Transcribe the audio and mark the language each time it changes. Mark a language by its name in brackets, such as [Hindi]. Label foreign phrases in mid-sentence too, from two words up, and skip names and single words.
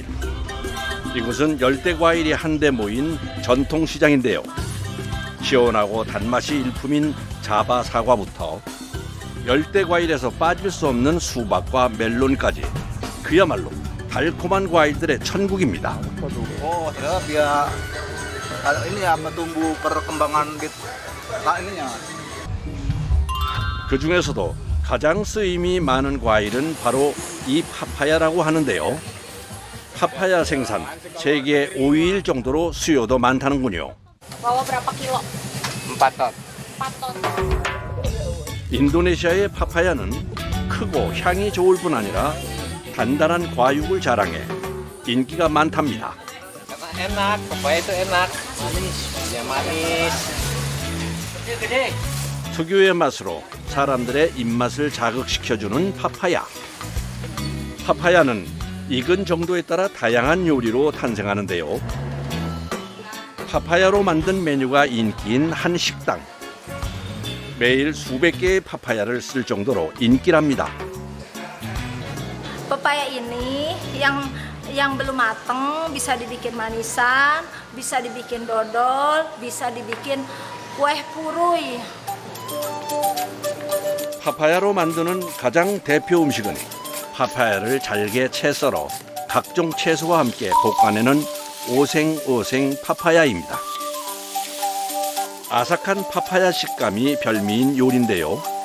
[Korean] 이곳은 열대과일이 한데 모인 전통시장인데요. 시원하고 단맛이 일품인 자바 사과부터 열대과일에서 빠질 수 없는 수박과 멜론까지 그야말로 달콤한 과일들의 천국입니다. [Indonesian] Oh, ternyata dia kalau ini ya tumbuh perkembangan gitu. Nah, ininya. [Korean] 그 중에서도 가장 쓰임이 많은 과일은 바로 이 파파야라고 하는데요. 파파야 생산 세계 5위일 정도로 수요도 많다는군요. [Indonesian] Bawa berapa kilo? 4 ton. 4 ton. [Korean] 인도네시아의 파파야는 크고 향이 좋을 뿐 아니라 단단한 과육을 자랑해 인기가 많답니다. [Indonesian] Enak, papaya itu enak. Manis, ya manis. Gede-gede. [Korean] 특유의 맛으로 사람들의 입맛을 자극시켜주는 파파야. 파파야는 익은 정도에 따라 다양한 요리로 탄생하는데요. 파파야로 만든 메뉴가 인기인 한 식당. 매일 수백 개의 파파야를 쓸 정도로 인기랍니다. [Indonesian] Pepaya ini yang belum mateng bisa dibikin manisan, bisa dibikin dodol, bisa dibikin kue puruy. [Korean] 파파야로 만드는 가장 대표 음식은 파파야를 잘게 채 썰어 각종 채소와 함께 볶아내는 오생오생 파파야입니다. 아삭한 파파야 식감이 별미인 요리인데요.